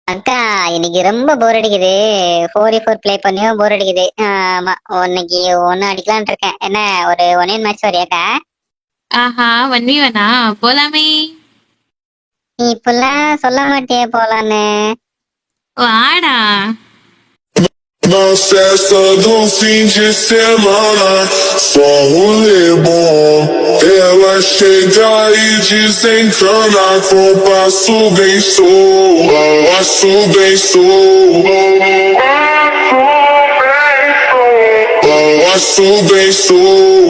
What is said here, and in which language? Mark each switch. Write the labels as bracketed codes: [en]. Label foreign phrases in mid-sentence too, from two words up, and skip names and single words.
[ta] அக்கா, இன்னைக்கு ரொம்ப போர் அடிக்குது. 4v4 ப்ளே பண்ணியும் போர் அடிக்குது. ஆமா, இன்னைக்கு ஒன்னு அடிக்கலாம்னு இருக்கேன். என்ன, ஒரு [en] one match [ta] வரியாக்கா? ஆஹா, 1v1ஆ? போலாமே. நீ இப்பெல்லாம் சொல்ல மாட்டியே போலான்னு. வாடா. [pt] Na festa do fim de semana, só rolê bom. Ela chega e desencana com passo bem solto, passo bem solto, passo bem solto.